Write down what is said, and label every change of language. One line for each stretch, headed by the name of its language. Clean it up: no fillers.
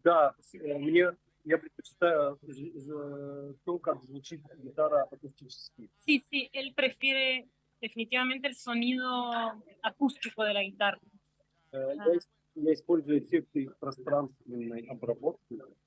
Russian: Да, я предпочитаю то, как звучит гитара акустически.
Spanish: Sí, sí, él prefiere definitivamente el sonido acústico de la guitarra.
Russian: Я использую эффекты пространственной обработки.